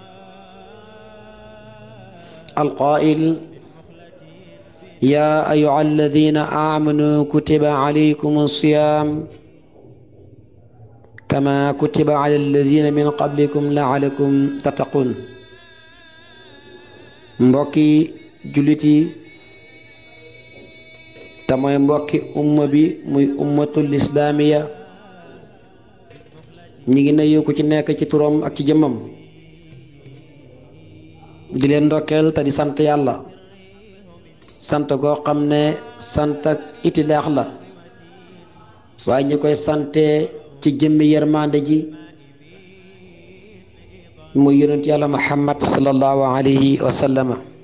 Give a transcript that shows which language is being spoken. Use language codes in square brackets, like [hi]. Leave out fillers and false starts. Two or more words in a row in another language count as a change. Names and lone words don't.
[ar] القائل: يا أيها الذين آمنوا كتب عليكم الصيام كما كتب على الذين من قبلكم لعلكم تتقون. [wo] mbokki jullit yi te mooy mbokki umma bi muy [ar] الأمة الإسلامية [wo] ñi ngi nuyu ku ci nekk ci turam ak ci jëmmam di leen ndokkeel te di sant yàlla sant goo xam ne sant ak itilaax la waaye ñu koy sante ci jëmmi yërmande ji muy yonent yàlla muhammad [ar] صلى الله عليه وسلم.